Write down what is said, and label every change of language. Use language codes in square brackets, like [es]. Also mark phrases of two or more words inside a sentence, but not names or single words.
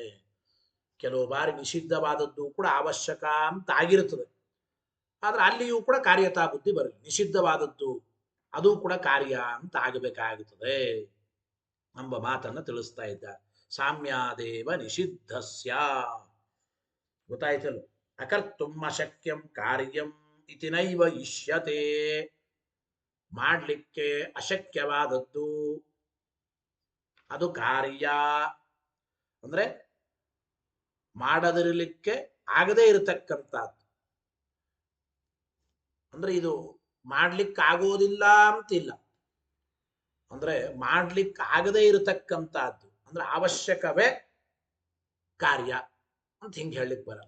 [kn] ಕೆಲವು ಬಾರಿ ನಿಷಿದ್ಧವಾದದ್ದು ಕೂಡ ಅವಶ್ಯಕ ಅಂತ ಆಗಿರುತ್ತದೆ, ಆದ್ರೆ ಅಲ್ಲಿಯೂ ಕೂಡ ಕಾರ್ಯತಾ ಬುದ್ಧಿ ಬರಲಿ. ನಿಷಿದ್ಧವಾದದ್ದು ಅದು ಕೂಡ ಕಾರ್ಯ ಅಂತ ಆಗಬೇಕಾಗುತ್ತದೆ ಎಂಬ ಮಾತನ್ನು ತಿಳಿಸ್ತಾ ಇದ್ದ. [sa] ಸಾಮ್ಯಾದೇವ ನಿಷಿದ್ಧಸ್ಯ. ಗೊತ್ತಾಯ್ತಲ್ಲ? ಅಕರ್ತುಂ ಅಶಕ್ಯಂ ಕಾರ್ಯಂ ಇತಿ ನೈವ ಇಷ್ಯತೆ. [kn] ಮಾಡಲಿಕ್ಕೆ ಅಶಕ್ಯವಾದದ್ದು ಅದು ಕಾರ್ಯ ಅಂದ್ರೆ ಮಾಡದಿರಲಿಕ್ಕೆ ಆಗದೇ ಇರತಕ್ಕಂಥದ್ದು. ಅಂದ್ರೆ ಇದು ಮಾಡ್ಲಿಕ್ಕಾಗೋದಿಲ್ಲ ಅಂತಿಲ್ಲ, ಅಂದ್ರೆ ಮಾಡ್ಲಿಕ್ಕಾಗದೇ ಇರತಕ್ಕಂಥದ್ದು ಅಂದ್ರೆ ಅವಶ್ಯಕವೇ ಕಾರ್ಯ ಅಂತ ಹಿಂಗೆ ಹೇಳಲಿಕ್ಕೆ ಬರಲ್ಲ.